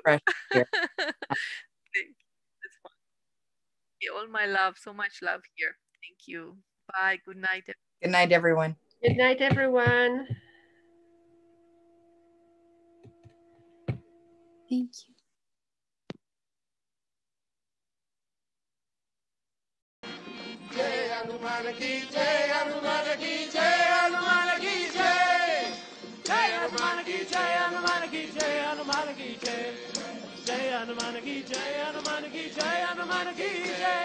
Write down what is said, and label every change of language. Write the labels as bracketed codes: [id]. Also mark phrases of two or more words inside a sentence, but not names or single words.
[en] Here. Thank you. That's fun. Yeah, all my love, so much love here. Thank you. Bye. Good night. Good night, everyone. Good night, everyone. Thank you. [hi] जय हनुमाना की जय, हनुमाना की जय, हनुमाना की जय. जय हनुमाना की जय, हनुमाना की जय, हनुमाना की जय. जय हनुमाना की जय, हनुमाना की जय, हनुमाना की जय.